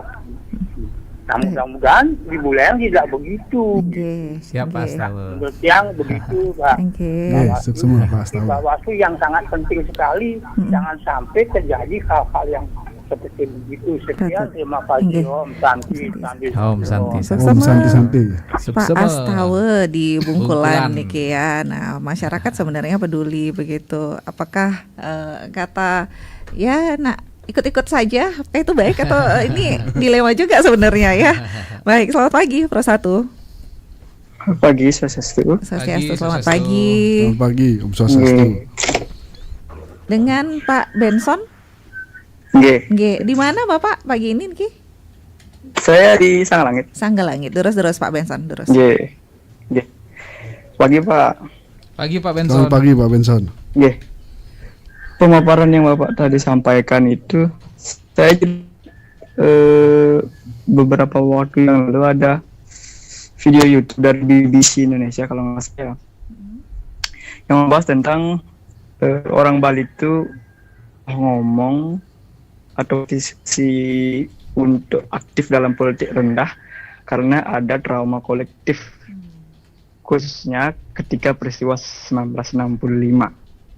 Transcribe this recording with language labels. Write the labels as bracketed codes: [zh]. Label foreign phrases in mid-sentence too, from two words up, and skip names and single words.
[id] Nah, mudah-mudahan di Buleleng tidak begitu. Siapa Astawa? Menurut yang begitu, Pak. Semua Pak Astawa. Bawaslu yang sangat penting sekali. Jangan sampai terjadi hal-hal yang seperti begitu. Sekian, terima kasih. Om Santi. Om Santi. Santi. Pak Astawa di Bungkulan niki ya. Nah, masyarakat sebenarnya peduli begitu. Apakah kata ya nak ikut-ikut saja, apakah itu baik atau ini dilema juga sebenarnya ya. Baik, selamat pagi Pro 1. Pagi, Swastiastu. Selamat pagi. Selamat pagi, Om Swastiastu. Dengan Pak Benson? Nggih. Di mana Bapak pagi ini Ki? Saya di Sanggalangit. Sanggalangit. Terus Pak Benson, terus. Nggih. Pagi, Pak. Pagi Pak Benson. Selamat pagi Pak Benson. Nggih. Pemaparan yang Bapak tadi sampaikan itu, saya beberapa waktu yang lalu ada video YouTube dari BBC Indonesia kalau nggak salah, yang membahas tentang orang Bali itu ngomong atau visi untuk aktif dalam politik rendah karena ada trauma kolektif, khususnya ketika peristiwa 1965.